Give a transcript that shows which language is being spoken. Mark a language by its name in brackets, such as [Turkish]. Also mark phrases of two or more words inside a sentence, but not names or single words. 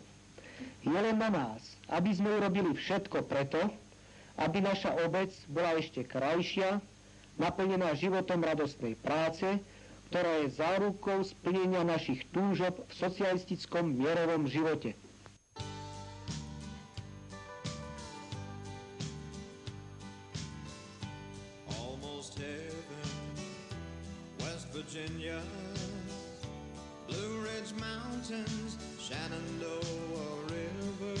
[Slovak] Je len na nás, aby sme urobili všetko preto, aby naša obec bola ešte krajšia, naplnená životom radostnej práce, ktorá je zárukou splnenia našich túžob v socialistickom mierovom živote. [English] Almost heaven, West Virginia, Blue Ridge Mountains, Shenandoah River.